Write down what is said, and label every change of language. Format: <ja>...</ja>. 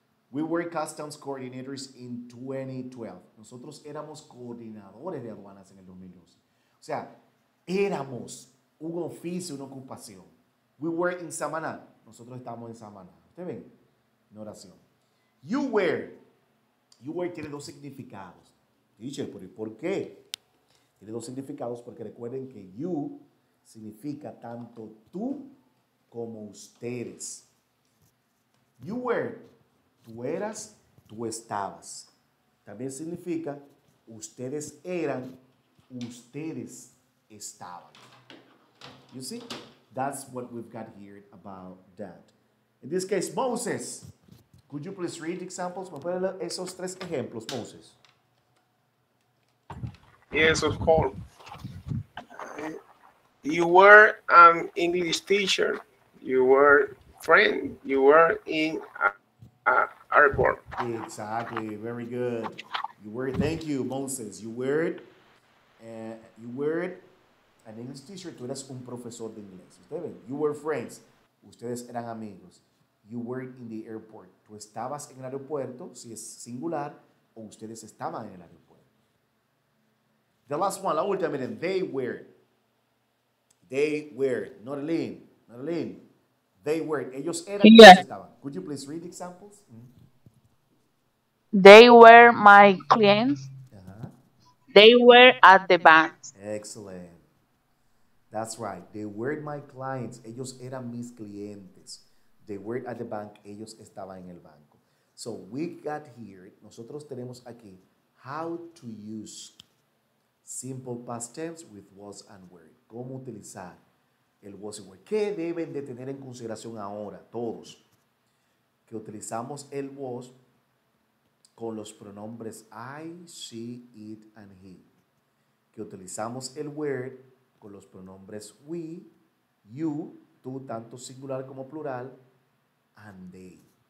<en>We were customs coordinators in 2012.</en> <es>Nosotros éramos coordinadores de aduanas en el 2012. O sea, éramos un oficio, una ocupación.</es> <en>We were in Samaná.</en> <es>Nosotros estamos en Samaná. ¿Ustedes ven? En oración. You were. You were tiene dos significados. Teacher, ¿por qué? Tiene dos significados porque recuerden que you significa tanto tú como ustedes. You were. tú eras, tú estabas. También significa ustedes eran, ustedes estaban.</es> <en>You see? That's what we've got here about that. In this case, Moses, could you please read examples?</en> <es>¿Me pueden leer esos 3 ejemplos, Moses?</es> <en>Yes, of course. You were an English teacher. You were friend. You were in a airport. Exactly. Very good. You were. Thank you, Moses. You were an English teacher.</en> <es>Tú eras un profesor de inglés. Ustedes ven.</es> <en>You were friends.</en> <es>Ustedes eran amigos.</es> <en>You were in the airport.</en> <es>Tú estabas en el aeropuerto, si es singular, o ustedes estaban en el aeropuerto. The last one, la última, miren. They were. They were. Norlene. They were. Ellos eran.</es> <en>Yeah.</en> <es>Ellos estaban.</es> <en>Could you please read examples? They were my clients. Uh-huh. They were at the bank. Excellent. That's right. They were my clients.</en> <es>Ellos eran mis clientes.</es> <en>They were at the bank.</en> <es>Ellos estaban en el banco.</es> <en>So we got here.</en> <es>Nosotros tenemos aquí</es> <en>how to use simple past tense with was and were.</en> <es>Cómo utilizar el was and were. ¿Qué deben de tener en consideración ahora todos? Que utilizamos el was con los pronombres I, she, it, and he. Que utilizamos el were con los pronombres we, you, tú, tanto singular como plural, and they.</es>